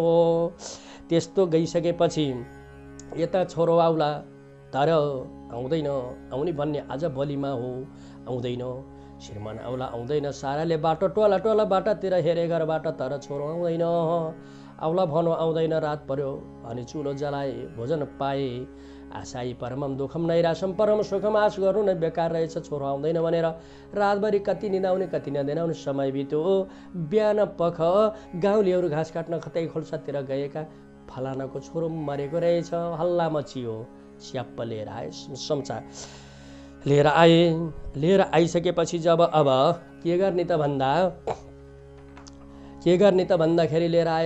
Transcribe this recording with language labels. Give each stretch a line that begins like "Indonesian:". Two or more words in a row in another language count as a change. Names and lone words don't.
Nepali: त्यस्तो गइसकेपछि यता छोरो आउला, तर आउँदैन, आउने भन्ने आज भोलिमा हो, आउँदैन। श्रीमान आउला, आउँदैन। साराले बाटो टोला बाटातिर हेरे घरबाट, तर छोरो आउँदैन। आउला भनौँ, आउँदैन। रात पर्यो अनि चुलो जलाए, भोजन पाए।
Sanskrit: आशाई परमम दुःखम नैराशम परम सुखम,
Nepali: आश गर्नु नै बेकार रहेछ, छोरो आउँदैन भनेर रातभरि कति निदाउने कति नदिनाउने समय बित्यो। बिहान पख गाउँलेहरू घाँस काट्न कतै खोल्सातिर गएका, फलानाको छोरो मरेको रहेछ, हल्ला मचियो। च्याप्प लिएर आए, समाचार लिएर आइसकेपछि जब अब के गर्ने त भन्दाखेरि लिएर आयो।